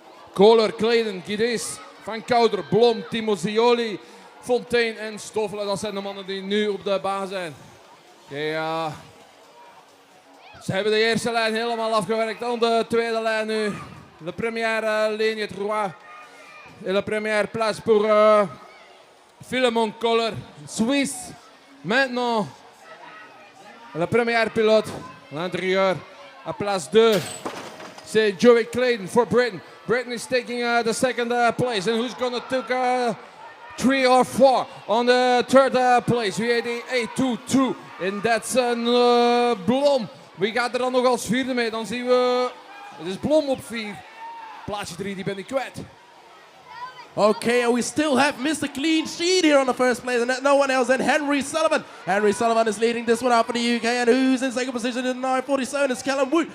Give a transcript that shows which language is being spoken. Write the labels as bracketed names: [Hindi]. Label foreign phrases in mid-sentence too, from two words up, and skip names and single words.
[Dutch] Kohler, Kleden, Guidis, Van Kouter, Blom, Timo Zioli, Fontaine en Stoffelen. Dat zijn de mannen die nu op de baan zijn. Ja, ze hebben de eerste lijn helemaal afgewerkt. Dan de tweede lijn nu. [French] De première ligne droit. Et la première place pour Philemon Kohler, Suisse. Maintenant, la première pilote, l'intérieur, à place 2. [English] C'est Joey Clayton for Britain. Britain is taking the second place. And who's going to take 3 or 4 on the third place? We had the 8-2-2. And that's Blom. [Dutch] Wie gaat er dan nog als vierde mee? Dan zien we, het is Blom op 4. Plaatsje 3, die ben ik kwijt. [English] Okay, and we still have Mr. Clean Sheet here on the first place, and no one else than Henry Sullivan. Henry Sullivan is leading this one out for the UK, and who's in second position in 9:47 is Callum Wood.